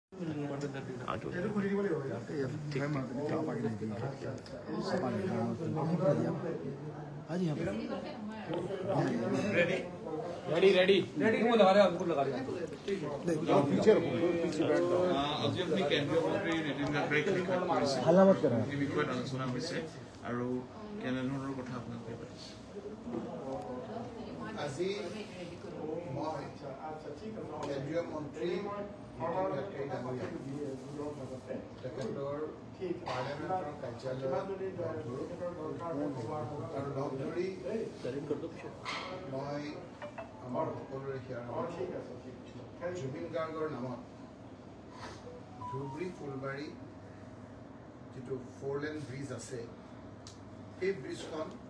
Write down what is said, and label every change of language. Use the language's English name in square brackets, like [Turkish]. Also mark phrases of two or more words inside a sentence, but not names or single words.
[Hindi] रेडी वो लगा रहे हमको लगा रहे पीछे रखो पीछे बैठ जाओ [Assamese] আজি আপনি কেন্দ্ৰীয় মন্ত্ৰী নীতিন গাডকাৰীক সাক্ষাৎ কৰিছে [Hindi] हल्ला मत करो [Assamese] এই বিষয়ত আলোচনা হৈছে আৰু কেনেধৰণৰ কথা আপোনালোকে পাতিছে আজি মই কেন্দ্ৰীয় মন্ত্ৰী তেখেতৰ পাৰ্লিয়ামেণ্টৰ কাৰ্যালয়ত আৰু লগ ধৰি মই আমাৰ সকলোৰে হিয়াৰ জুবিন গাৰ্গৰ নামত ধুবুৰী ফুলবাৰী যিটো [English] 4-lane bridge [Assamese] আছে সেই ব্ৰিজখন